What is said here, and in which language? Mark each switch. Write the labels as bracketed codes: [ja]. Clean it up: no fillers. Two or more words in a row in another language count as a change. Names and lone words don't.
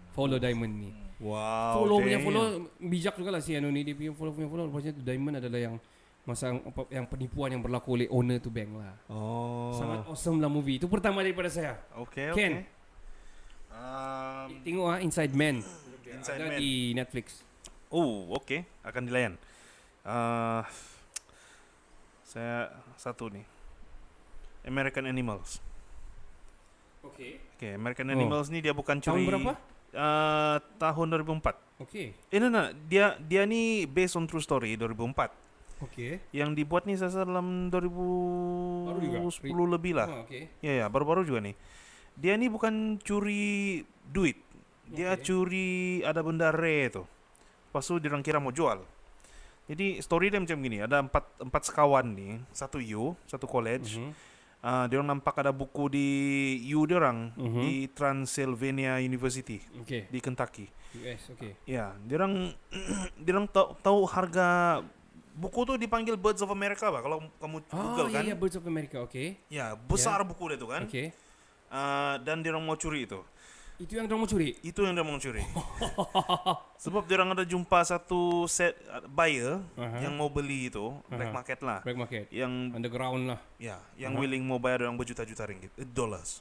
[en] Follow diamond [ms] ni. Wow. Follow bijak juga lah si Anu ni. Dia punya follow. Rupanya tu diamond adalah yang masa yang penipuan yang berlaku oleh owner tu bank lah. Sangat awesome lah movie. Itu pertama daripada saya. Ken, tengok Inside Man. Ada di Netflix. Okay. Akan dilayan. Saya satu nih. American Animals. Okay, American Animals ni dia bukan curi. Tahun berapa? Tahun 2004. Okay. Dia ni [en] based on true story [ms] 2004. Okay. Yang dibuat ni saya dalam 2010 lebih lah. Ya, baru-baru juga nih. Dia ni bukan curi duit. Dia curi ada benda rare tu. Lepas tu dia orang kira mau jual. Jadi story dia macam gini, ada empat sekawan ni, satu college. Dia orang nampak ada buku di dia orang di Transylvania University di Kentucky. US, Ya, dia orang tahu harga buku tu dipanggil Birds of America bah kalau kamu Google kan. Birds of America, Ya, besar buku dia tu kan. Dan dia orang mau curi itu. Itu yang dia mau curi? Itu yang dia mau curi. Sebab dia orang ada jumpa satu set buyer yang mau beli itu, [en] black market [ms] lah. [en] Black market. [ms] Yang underground lah. Ya, yang willing mau bayar orang berjuta-juta ringgit, dollars.